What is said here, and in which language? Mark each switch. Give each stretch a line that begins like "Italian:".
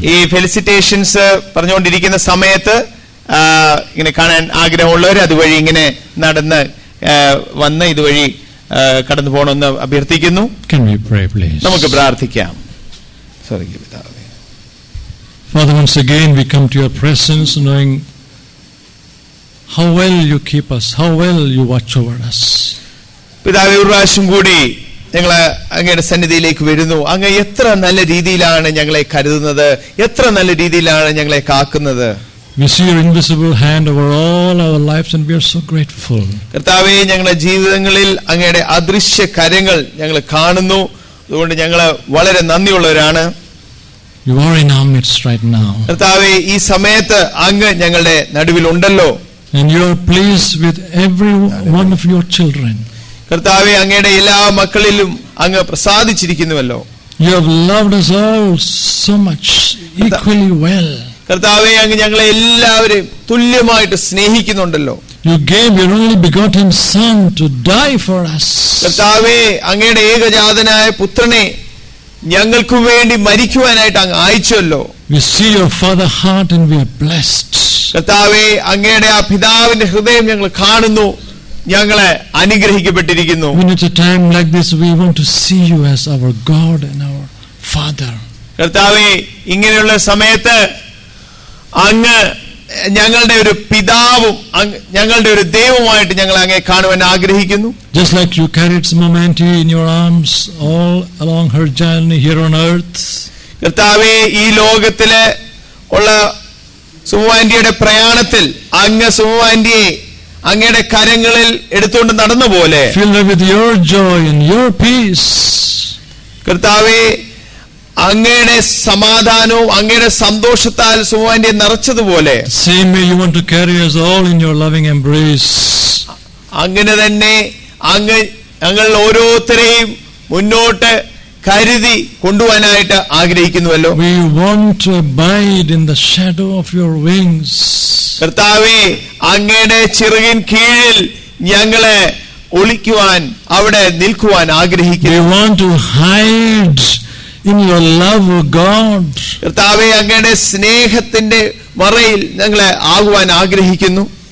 Malayalam: ഈ ഫെലിസിറ്റേഷൻസ് പറഞ്ഞുകൊണ്ടിരിക്കുന്ന സമയത്ത് ഇങ്ങനെ കാണാൻ ആഗ്രഹമുള്ളവർ അതുവഴി ഇങ്ങനെ നടന്ന് വന്ന് ഇതുവഴി കടന്നു പോകണമെന്ന് അഭ്യർത്ഥിക്കുന്നു.
English: Can we pray, please?
Malayalam: നമുക്ക് പ്രാർത്ഥിക്കാം.
English: Father, once again we come to your presence knowing how well you keep us, how well you watch over us.
Malayalam: പിതാവേ, ഒരു പ്രാവശ്യം കൂടി ഞങ്ങൾ അങ്ങയുടെ സന്നിധിയിലേക്ക് വരുന്നു. അങ്ങ് എത്ര നല്ല രീതിയിലാണ് ഞങ്ങളെ കരുതുന്നത്, എത്ര നല്ല രീതിയിലാണ് ഞങ്ങളെ കാക്കുന്നത്.
English: We see your invisible hand over all our lives and we are so grateful.
Malayalam: കർത്താവേ, ഞങ്ങളുടെ ജീവിതങ്ങളിൽ അങ്ങയുടെ അദൃശ്യ കരങ്ങൾ ഞങ്ങൾ കാണുന്നു. അതുകൊണ്ട് ഞങ്ങൾ വളരെ നന്ദിയുള്ളവരാണ്.
English: You are in our midst right now.
Malayalam: കർത്താവേ, ഈ സമയത്ത് അങ്ങ് ഞങ്ങളുടെ നടുവിലുണ്ടല്ലോ.
English: And you are pleased with every one of your children.
Malayalam: കർത്താവേ, അങ്ങയുടെ എല്ലാ മക്കളിലും അങ്ങ് പ്രസാദിച്ചിരിക്കുന്നുവല്ലോ.
English: You have loved us all so much, equally well.
Malayalam: കർത്താവേ, അങ്ങ് ഞങ്ങളെ എല്ലാവരെയും തുല്യമായിട്ട് സ്നേഹിക്കുന്നുണ്ടല്ലോ.
English: You gave your only begotten Son to die for us.
Malayalam: കർത്താവേ, അങ്ങയുടെ ഏകജാതനായ പുത്രനെ ഞങ്ങൾക്ക് വേണ്ടി മരിക്കുവാനായിട്ട് അങ്ങ് അയച്ചല്ലോ.
English: We see your Father heart and we are blessed.
Malayalam: കർത്താവേ, അങ്ങയുടെ ആ പിതാവിന്റെ ഹൃദയം ഞങ്ങൾ കാണുന്നു, ഞങ്ങളെ അനുഗ്രഹിക്കപ്പെട്ടിരിക്കുന്നു.
English: When at a time like this we want to see you as our God and our Father.
Malayalam: കർത്താവേ, ഇങ്ങനെയുള്ള സമയത്ത് അങ്ങ് ഞങ്ങളുടെ ഒരു പിതാവും ഞങ്ങളുടെ ഒരു ദൈവമായിട്ട് ഞങ്ങൾ അങ്ങേ കാണുവാൻ ആഗ്രഹിക്കുന്നു.
English: Just like you carried Sumamanti in your arms all along her journey here on earth.
Malayalam: കർത്താവേ, ഈ ലോകത്തിലെ ഉള്ള സുമാൻറ്റിയുടെ പ്രയാണത്തിൽ അങ്ങ് സുമാൻറ്റിയെ അങ്ങയുടെ കരങ്ങളിൽ എടുത്തുകൊണ്ട് നടന്ന പോലെ
English: fill her with your joy and your peace.
Malayalam: കർത്താവേ, അങ്ങയുടെ സമാധാനവും അങ്ങയുടെ സന്തോഷത്താൽ സുമാൻറ്റിയെ നിറച്ചതുപോലെ
English: Same way you want to carry us all in your loving embrace.
Malayalam: അങ്ങനെ തന്നെ അങ്ങ് ഞങ്ങൾ ഓരോരുത്തരെയും മുന്നോട്ട് കരുതി കൊണ്ടുപോകാനായിട്ട് ആഗ്രഹിക്കുന്നുവല്ലോ.
English: We want to abide in the shadow of your wings.
Malayalam: കർത്താവേ, അങ്ങയുടെ ചിറകിൻ കീഴിൽ ഞങ്ങളെ ഒളിക്കുവാൻ അവിടെ നിൽക്കുവാൻ ആഗ്രഹിക്കുന്നു.
English: We want to hide in your love, O God.
Malayalam: കർത്താവേ, അങ്ങയുടെ സ്നേഹത്തിന്റെ മറയിൽ ഞങ്ങളെ ആകുവാൻ ആഗ്രഹിക്കുന്നു.